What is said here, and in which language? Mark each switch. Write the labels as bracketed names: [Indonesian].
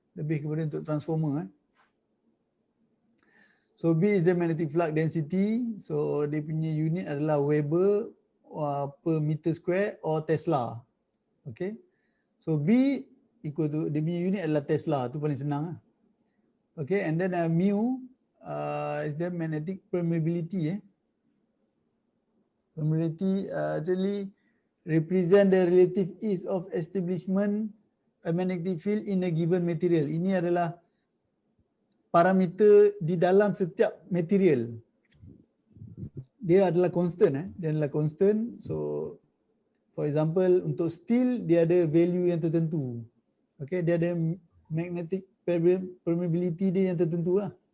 [Malay] Lebih kepada untuk [English] transformer So B is the magnetic flux density. So [Malay] dia punya unit adalah [English] Weber per meter square or Tesla. Okay. So B equal to, [Malay] dia punya unit adalah Tesla. Tu paling senang lah. Okay. [English] And then mu is the magnetic permeability. Permeability actually represent the relative ease of establishment a magnetic field in a given material. [Malay] Ini adalah parameter di dalam setiap material. Dia adalah constant. Dia adalah constant. [English] So for example, [Malay] untuk steel dia ada value yang tertentu. Okay, dia ada magnetic permeability dia yang tertentu lah.